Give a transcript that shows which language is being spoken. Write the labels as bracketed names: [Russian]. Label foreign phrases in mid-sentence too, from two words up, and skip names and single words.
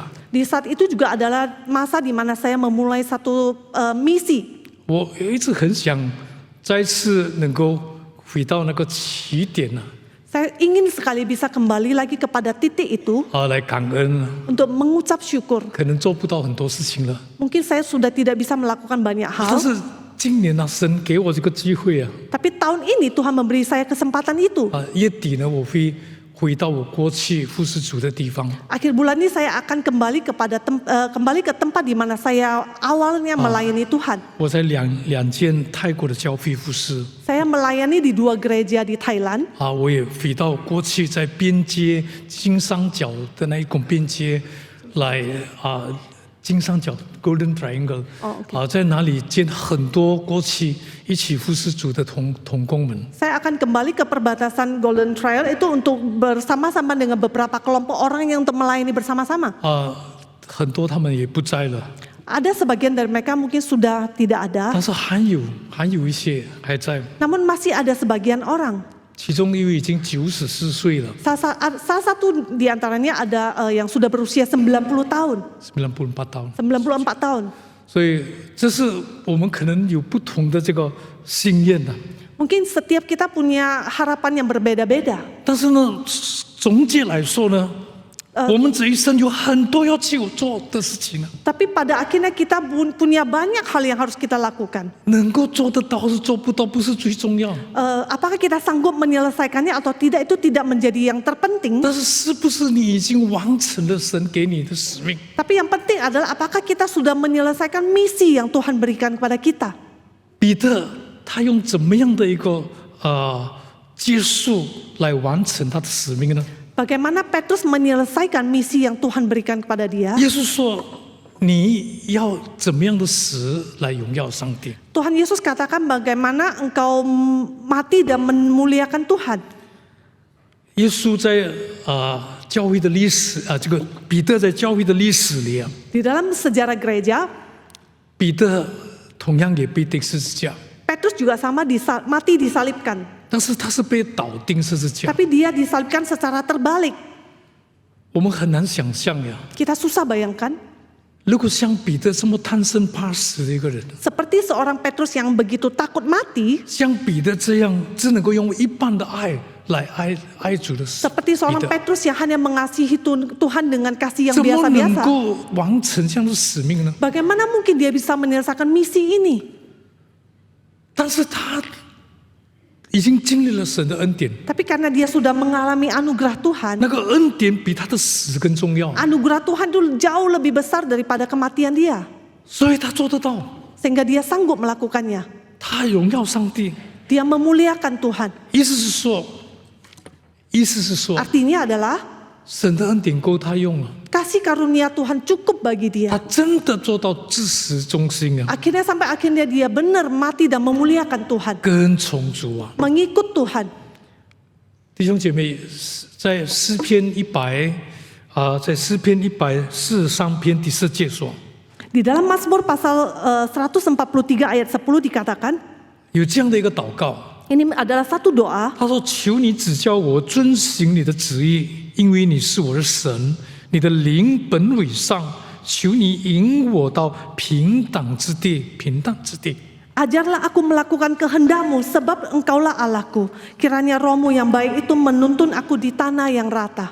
[Indonesian] Di saat itu juga adalah masa di mana saya memulai satu misi. [Chinese] 我一直很想再次能够回到那个起点呢， [Indonesian] Saya ingin sekali bisa kembali lagi kepada titik itu [Chinese] 来感恩啊。 [Indonesian] untuk mengucap syukur. [Chinese] 可能做不到很多事情了， [Indonesian] Mungkin saya sudah tidak bisa melakukan banyak [Chinese] 但 [Indonesian] hal, [Chinese] 是今年啊，神给我这个机会啊， [Indonesian] tapi tahun ini Tuhan memberi saya kesempatan itu. [Chinese] 月底呢，我会回到我过去服侍主的地方。 [Indonesian] Akhir bulan ini saya akan kembali kembali ke tempat di mana saya awalnya melayani Tuhan. [Chinese] 我在两间泰国的教会服侍 [Indonesian] Saya melayani di 2 gereja di Thailand. [Chinese] 我也回到过去在边界金三角的那一种边界来金三角 Golden Triangle 在哪里见很多过去一起服侍主的同工们。 [Indonesian] Saya akan kembali ke perbatasan Golden Trial itu untuk bersama-sama dengan beberapa kelompok orang yang untuk melayani bersama-sama. [Chinese] 很多他们也不在了， [Indonesian] Ada sebagian dari mereka mungkin sudah tidak ada, [Chinese] 但是还有一些还在， [Indonesian] namun masih ada sebagian orang. [Chinese] 其中一位已经94岁了， [Indonesian] Salah satu di antaranya ada yang sudah berusia 90 tahun, 94tahun。 94 tahun. [Chinese] 所以这是我们可能有不同的这个心愿的， [Indonesian] Mungkin setiap kita punya harapan yang berbeda-beda. [Chinese] 但是呢，总结来说呢，我们这一生有很多要去做的事情呢， [Indonesian] Tapi pada akhirnya kita punya banyak hal yang harus kita lakukan. [Chinese] 能够做得到是做不到不是最重要， [Indonesian] Apakah kita sanggup menyelesaikannya atau tidak itu tidak menjadi yang terpenting. [Chinese] 但是是不是你已经完成了神给你的使命？ [Indonesian] Tapi yang penting adalah apakah kita sudah menyelesaikan misi yang Tuhan berikan kepada kita. [Chinese] 彼得他用怎么样的一个结束来完成他的使命呢？ [Indonesian] Bagaimana Petrus menyelesaikan misi yang Tuhan berikan kepada dia. [Chinese] 耶稣说：“ 你要怎么样的死来荣耀上帝？ [Indonesian] Tuhan Yesus katakan bagaimana engkau mati dan memuliakan Tuhan. [Chinese] 耶稣在教会的历史这个彼得在教会的历史里 [Indonesian] Di dalam sejarah gereja, [Chinese] 彼得同样也被钉十字架， [Indonesian] Petrus juga sama mati disalibkan. [Chinese] 但是他是被倒钉十字架， [Indonesian] Tapi dia disalibkan secara terbalik. [Chinese] 我们很难想象呀。 [Indonesian] Kita susah bayangkan, [Chinese] 如果像彼得这么贪生怕死的一个人， [Indonesian] seperti seorang Petrus yang begitu takut mati, [Chinese] 像彼得这样只能够用一半的爱来爱主的死， [Indonesian] seperti seorang [Chinese] 彼得 [Indonesian] Petrus yang hanya mengasihi Tuhan dengan kasih yang [Chinese] 怎么能 [Indonesian] biasa-biasa. [Chinese] 够完成这样的使命呢？ [Indonesian] Bagaimana mungkin dia bisa menyelesaikan misi ini? [Chinese] 但是他已经经历了神的恩典， [Indonesian] Tapi karena dia sudah mengalami anugerah Tuhan, [Chinese] 那个恩典比他的死更重要， [Indonesian] anugerah Tuhan itu jauh lebih besar daripada kematian dia. [Chinese] 所以他做得到， [Indonesian] Sehingga dia sanggup melakukannya. [Chinese] 他荣耀上帝。 [Indonesian] Dia memuliakan Tuhan. [Chinese] 意思是说， [Indonesian] Artinya adalah [Chinese] 神的恩典够他用了， [Indonesian] kasih karunia Tuhan cukup bagi [Chinese] 他 [Indonesian] dia. [Chinese] 真的做到至始忠心啊， [Indonesian] Akhirnya sampai akhirnya dia benar mati dan memuliakan Tuhan. [Chinese] 跟从主啊。 [Indonesian] Mengikut Tuhan. [Chinese] 弟兄姐妹，在诗篇在诗篇143篇第4节说， [Indonesian] Di dalam Mazmur pasal 143 ayat 10 dikatakan, [Chinese] 有这样的一个祷告， [Indonesian] ini adalah satu doa. [Chinese] 他说：“求你指教我遵行你的旨意，因为你是我的神，你的灵本伟上。求你引我到平坦之地，平坦之地。” [Indonesian] Ajarlah aku melakukan kehendak-Mu, sebab Engkaulah Allahku. Kiranya Roh-Mu yang baik itu menuntun aku di tanah yang rata.